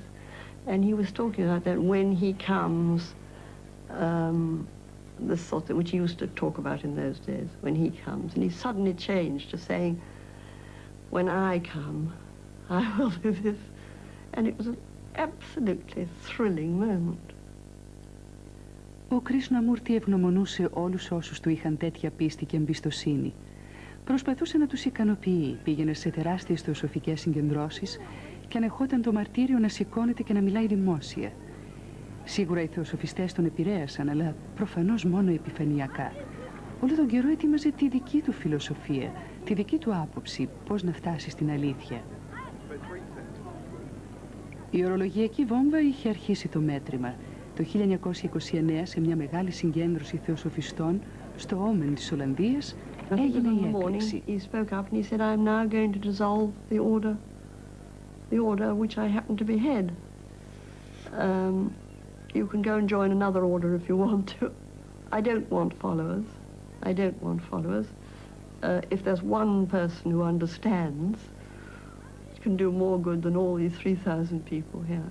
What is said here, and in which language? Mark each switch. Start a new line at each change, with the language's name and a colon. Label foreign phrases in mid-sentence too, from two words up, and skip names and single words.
English: And he was talking about that when he comes, this sort of, which he used to talk about in those days, when he comes. And he suddenly changed to saying, when I come, I will do this. And it was an absolutely thrilling moment.
Greek: Ο Krishnamurti ευγνωμονούσε όλους όσους του είχαν τέτοια πίστη και εμπιστοσύνη. Προσπαθούσε να τους ικανοποιεί, πήγαινε σε τεράστιες θεοσοφικές συγκεντρώσεις και ανεχόταν το μαρτύριο να σηκώνεται και να μιλάει δημόσια. Σίγουρα οι θεοσοφιστές τον επηρέασαν, αλλά προφανώς μόνο επιφανειακά. Όλο τον καιρό ετοίμαζε τη δική του φιλοσοφία, τη δική του άποψη, πώς να φτάσει στην αλήθεια. Η ορολογιακή βόμβα είχε αρχίσει το μέτρημα. Το 1929, σε μια μεγάλη συγκέντρωση θεοσοφιστών στο Όμεν της Ολλανδίας, έγινε η έκρηξη.
English: He spoke up and he said, I'm now going to dissolve the order which I happen to be head. You can go and join another order if you want to. I don't want followers. I don't want followers. If there's one person who understands, it can do more good than all these 3,000 people here.